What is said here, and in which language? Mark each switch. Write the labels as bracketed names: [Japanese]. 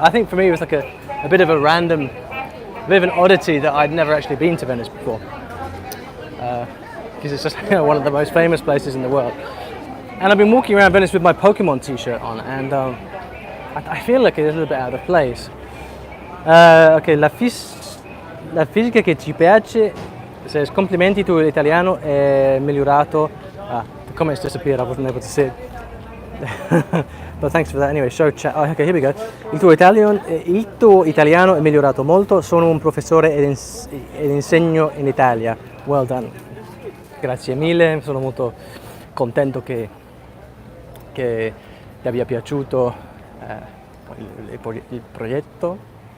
[English] I think for me it was like a bit of a random, a bit of an oddity that I'd never actually been to Venice before. Because it's just one of the most famous places in the world. And I've been walking around Venice with my Pokemon t-shirt on, and I feel like it's a little bit out of place. [Italian] Ok, la fisica che ci piace, [English] says [Italian] complimenti [English] to [Italian] l'italiano è migliorato. [English] The comments disappeared, I wasn't able to see it. But thanks for that anyway, show chat. Oh, okay, here we go. [Italian] Il tuo italiano è migliorato molto, sono un professore ed insegno in Italia. [English] Well done. [Italian] Grazie mille, sono molto contento che ti abbia piaciuto il progetto.